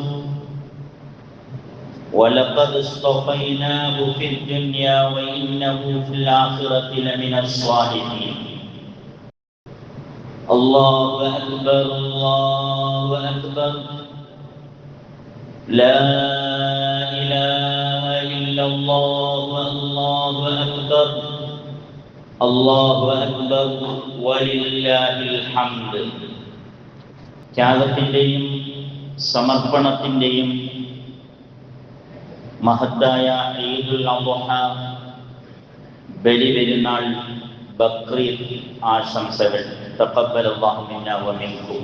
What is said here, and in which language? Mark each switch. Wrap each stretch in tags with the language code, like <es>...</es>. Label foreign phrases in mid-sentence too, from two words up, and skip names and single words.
<ar>ولقد اصطفيناه في الدنيا وإنه في الآخرة لمن الصالحين الله أكبر الله أكبر لا إله إلا الله الله أكبر الله أكبر ولله الحمد.</ar> <ml>ത്യാഗത്തിൻ്റെയും സമർപ്പണത്തിൻ്റെയും മഹത്തായ ഈദുൽ അദ്ഹ ബലിപെരുന്നാൾ ബക്രീദ് ആശംസകൾ</ml> <ar>تقبل الله منا ومنكم.</ar>